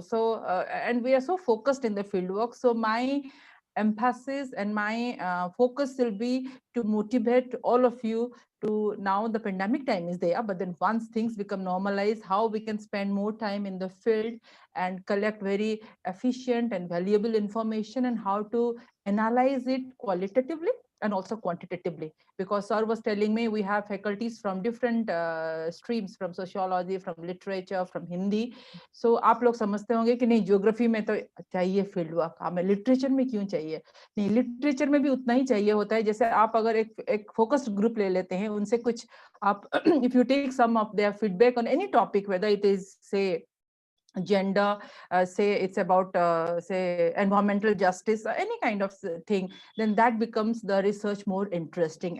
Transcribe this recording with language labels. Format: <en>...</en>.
<en>So and we are so focused in the fieldwork. So my emphasis and my focus will be to motivate all of you to, now the pandemic time is there, but then once things become normalized, how we can spend more time in the field and collect very efficient and valuable information, and how to analyze it qualitatively and also quantitatively. Because sir was telling me we have faculties from different streams, from sociology, from literature, from Hindi.</en> <hi>So आप लोग समझते होंगे कि नहीं, geography में तो चाहिए field work, हमें लिटरेचर में क्यों चाहिए? नहीं, लिटरेचर में भी उतना ही चाहिए होता है। जैसे आप अगर एक फोकस्ड ग्रुप ले लेते हैं, उनसे कुछ आप</hi> <en>if you take some of their feedback on any topic, whether it is say gender, say it's about say environmental justice, or any kind of thing, then that becomes the research more interesting.</en>